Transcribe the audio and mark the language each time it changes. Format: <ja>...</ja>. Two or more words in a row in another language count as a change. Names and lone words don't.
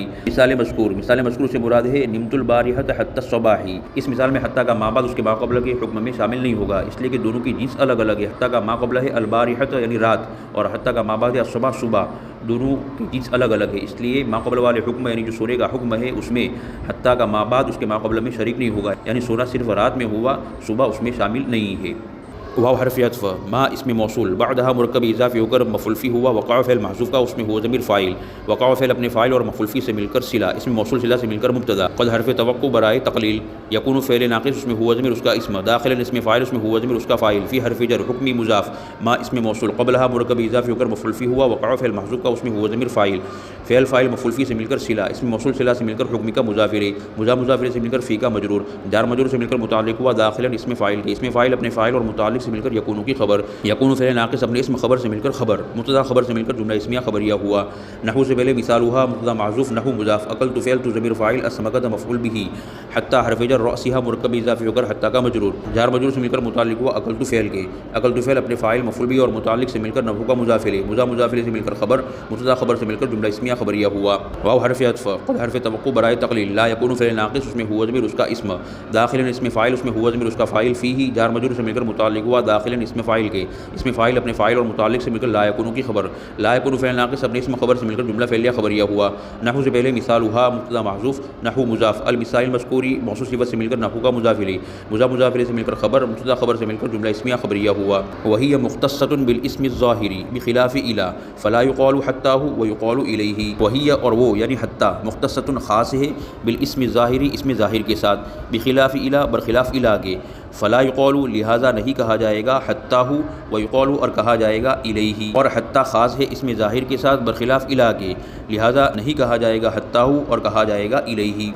<ur>مثال مذکور سے مراد ہے</ur> <ar>نمت البارحۃ حتی الصباحی،</ar> <ur>اس مثال میں حتی کا ما بعد اس کے ما قبل کے حکم میں شامل نہیں ہوگا، اس لیے کہ دونوں کی جنس الگ الگ ہے۔ حتی کا ما قبل ہے البارحۃ یعنی رات، اور حتی کا ما بعد ہے الصبح صبح، دونوں کی جنس الگ الگ ہے، اس لیے ما قبل والے حکم یعنی جو سونے کا حکم ہے اس میں حتی کا ما بعد اس کے ما قبل میں شریک نہیں ہوگا، یعنی سونا صرف رات میں ہوا، صبح اس میں شامل نہیں ہے۔ واو حرف عطف ما اسم موصول بعدها مرکب اضافی ہو کر مفعول فی ہوا، وقع فعل محذوف کا اس میں ہوا ضمیر فاعل، وقع فعل اپنے فاعل اور مفعول فی سے مل کر صلہ، اسم موصول صلہ سے مل کر مبتدا، قد حرف توقع برائے تقلیل، یکون فعل ناقص اس میں ہوا ضمیر اس کا اسم، داخلا اسم فاعل اس میں ہوا ضمیر اس کا فاعل، فی حرف جر حکمی مضاف، ما اسم موصول قبلها مرکب اضافی ہو کر مفعول فی ہوا، وقع فعل محذوف کا اس میں ہوا ضمیر فاعل، فعل فاعل مفعول فی سے مل کر صلہ، اسم موصول صلہ سے مل کر حکمی کا مضاف الیہ، مضاف الیہ سے مل کر فی کا مجرور، جار مجرور سے مل کر متعلق ہوا، داخلا اسم فاعل کے، اسم فاعل اپنے فاعل اور متعلق سے مل کر یکون کی خبر، یکون فعل ناقص اپنے اسم خبر سے مل کر خبر، مبتدا خبر سے مل کر جملہ اسمیہ خبریہ ہوا، نحو سے پہلے مثالها مبتدا معذوف، نحو مضاف، اکلت فعل تو ضمیر فاعل، اسمکت مفعول به، حتی حرف جر رأسها مرکب اضافی ہو کر حتی کا مجرور، جار مجرور سے مل کر متعلق ہوا اکلت فعل کے، اکلت فعل اپنے فاعل مفعول به اور متعلق سے مل کر نحو کا مضاف الیہ، مضاف الیہ سے مل کر خبر، مبتدا خبر سے مل کر جملہ اسمیہ خبریہ ہوا، واو حرف عطف قد حرف توقع برائے تقلیل،</ur> <ar>لا یکون</ar> <ur>فعل ناقص اس میں ہوا ضمیر اس کا اسم، داخلا اسم فاعل اس میں ہوا ضمیر اس کا فاعل، فیہ جار مجرور سے مل کر متعلق ہوا، داخلا اسم فاعل کے، اسم فاعل اپنے فاعل اور متعلق سے مل کر</ur> <ar>لا یکون</ar> <ur>کی خبر،</ur> <ar>لا یکون</ar> <ur>فعل ناقص اپنے اسم خبر سے مل کر جملہ فعلیہ خبریہ ہوا، نحو سے پہلے مثالها مبتدا محذوف، نحو مضاف،</ur> <ar>المثال المذکوری</ar> <ur>موصوف صفت سے مل کر نحو کا مضاف الیہ، مضاف الیہ سے مل کر خبر، مبتدا خبر سے مل کر جملہ اسمیہ خبریہ ہوا،</ur> <ar>وہی مختصۃ بالاسم الظاہر بخلاف الی فلا یقال حتیہ ویقال الیہ،</ar> <ur>وہی اور وہ یعنی حتی مختصۃ خاص ہے</ur> <ar>بالاسم الظاہر</ar> <ur>اسم ظاہر کے ساتھ، بخلاف الی برخلاف الی کے،</ur> <ar>فلا یقال</ar> <ur>لہذا نہیں کہا جائے گا حتیہ ویقال اور کہا جائے گا الیہ، اور حتیٰ خاص ہے اسم ظاہر کے ساتھ برخلاف الی کے، لہذا نہیں کہا جائے گا حتیٰ اور کہا جائے گا الیہ۔</ur>